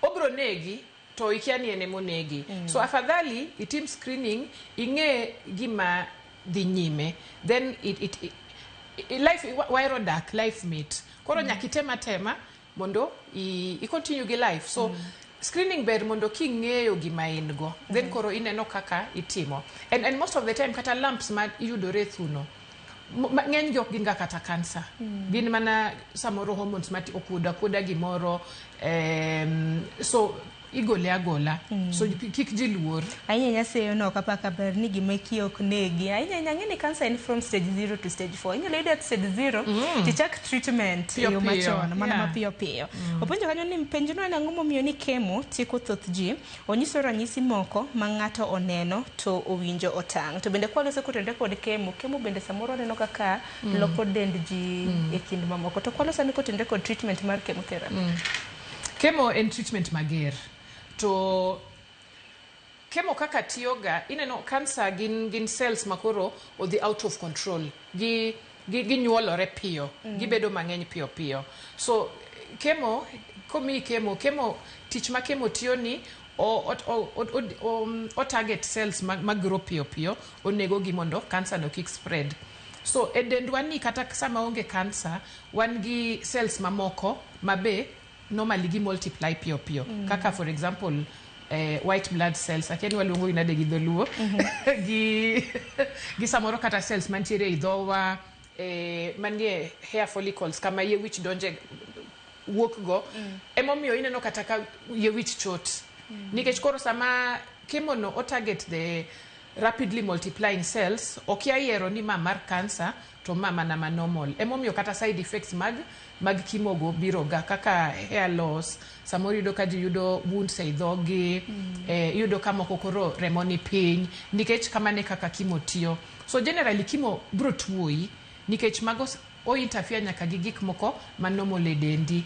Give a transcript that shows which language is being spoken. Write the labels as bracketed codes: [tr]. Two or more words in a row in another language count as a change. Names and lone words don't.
[luo] obro negi to ikia ni ene monegi. So afadhali itim screening inge gima dhi nyime, then life wire dak life mate koro nyakitema tema mondo I continue gi life. So screening ber mondo king'eyo gima in go, then koro ineno kaka itimo, [en] and most of the time [luo] kata lumps ma iyudore thuno ng'eny jok ginga kata cancer, gin mana samoro hormones mati okuda gimoro, so igole agola, so kik jiluor. Ainya seyo no kapaka ber ni gimeki ok negi. Ainya ng'eni [en] cancer in from stage 0 to stage 4. [luo] Inyalo yudo [en] at stage 0 [luo] tichak treatment yo machon mana mapiyo piyo. Openjo kanyo ni penjo no ang'o momiyo ni chemo tieko thoth ji, onyiso ranyisi moko ma ng'ato oneno to owinjo otang'. To bende kwa loso kotende kod chemo bende samoro neno kaka loko dend ji e kind mamoko. To kwa loso ni kotende kod treatment mar chemotherapy. Chemo en treatment mager. To chemo kaka tiyoga, ineno cancer gin cells makoro odhi [en] out of control. [luo] Gi nyuolore piyo. Gibedo mang'eny piyo. So chemo, komi chemo tich ma chemo tiyo ni o [en] target cells [luo] magro piyo, onego gi mondo cancer no kik spread. So edendwa ni kata sama onge cancer, wan gi cells mamoko mabe normally gi multiply piyo. [en] Kaka for example white blood cells, [luo] akiani walungo inade gi dholuo, gi samoro kata cells mantiere I dhowa, manie [en] hair follicles [luo] kama ye wich donje wuok go, emomiyo ineno kata ka ye wich chot. Nikech koro sama chemo no o [en] target the rapidly multiplying cells, [luo] okia yero ni mar cancer to mama na normal. Emomiyo kata [en] side effects [luo] mag chemo go biroga kaka [en] hair loss, [luo] samoro yudo ka ji yudo wounds e dhogi, yudo ka moko koro remo ni piny, nikech kamane kaka chemo tiyo. So generally chemo bro tuoi, nikech mago o interfere nyaka gi gik moko ma normal e dendi.